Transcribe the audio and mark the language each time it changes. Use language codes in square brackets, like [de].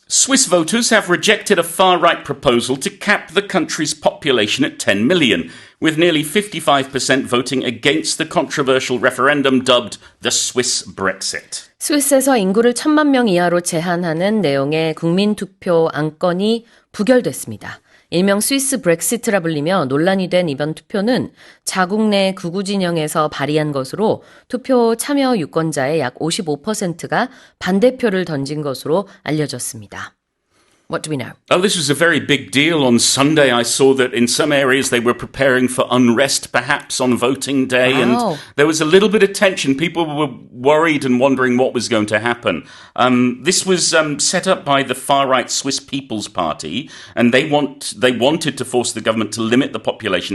[en] Swiss voters have rejected a far-right proposal to cap the country's population at 10 million, with nearly 55% voting against the controversial referendum dubbed the Swiss Brexit. [ko] 스위스에서 인구를 1000만명 이하로 제한하는 내용의 국민투표 안건이 부결됐습니다. 일명 스위스 브렉시트'라 불리며 논란이 된 이번 투표는 자국 내 극우 진영에서 발의한 것으로 투표 참여 유권자의 약 55%가 반대표를 던진 것으로 알려졌습니다. [en] What do we know? Oh, this was a very big deal. On Sunday, I saw that in some areas they were preparing for unrest, perhaps, on voting day. Wow. And there was a little bit of tension. People were worried and wondering what was going to happen. This was set up by the far-right Swiss People's Party, and they wanted to force the government to limit the population.